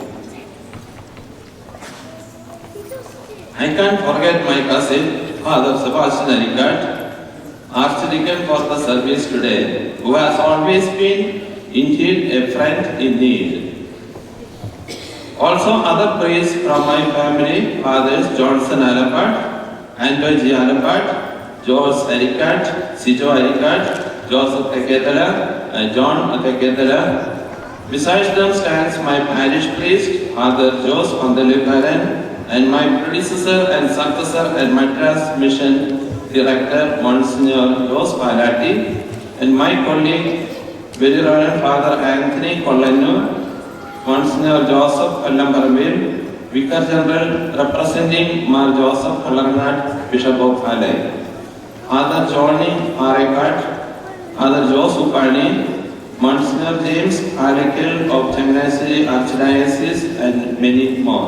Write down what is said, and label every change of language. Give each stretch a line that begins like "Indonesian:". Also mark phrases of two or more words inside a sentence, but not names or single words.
English: I can't forget my cousin, Father Sebastian Arikat, Archdeacon for the service today, who has always been indeed a friend in need. Also other priests from my family, Fathers Johnson Alapat, Antoji Alapat, Jose Arikat, Sijo Arikat, Joseph Teketala, and John Teketala. Besides them stands my parish priest, Father Jose Pandalikaran, and my predecessor and successor at Madras Mission Director, Monsignor Jose Palati, and my colleague, Very Reverend Father Anthony Collenno, Monsignor Joseph Kallambaramil, Vicar General representing Mar Joseph Kallangat, Bishop of Halai, Father Johnny Arekat, Father Joseph Upani, Monsignor James Arekil of Changanassery Archdiocese, and many more.